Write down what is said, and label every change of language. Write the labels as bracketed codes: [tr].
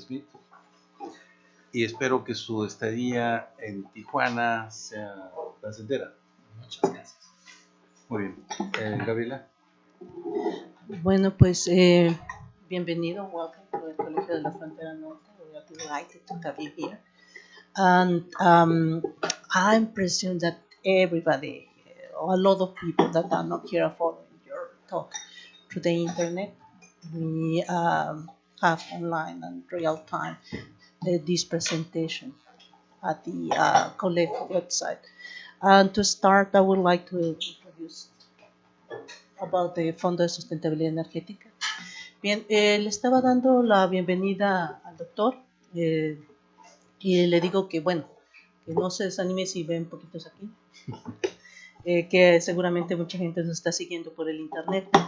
[es] Smith, y espero que su estadía en Tijuana sea placentera. Muchas gracias. Muy bien. Gabriela. Bueno, pues bienvenido, [en] welcome to [es] el Colegio de la Frontera Norte. [en] We are delighted to have you here. And I'm presuming that everybody, a lot of people that are not here are following your talk through the internet. We have online and real time this presentation at the Colef website. And to start, I would like to introduce about the Fondo de Sustentabilidad Energética. [es] Bien, le estaba dando la bienvenida al doctor y le digo que, bueno, que no se desanime si ven poquitos aquí, que seguramente mucha gente nos está siguiendo por el internet.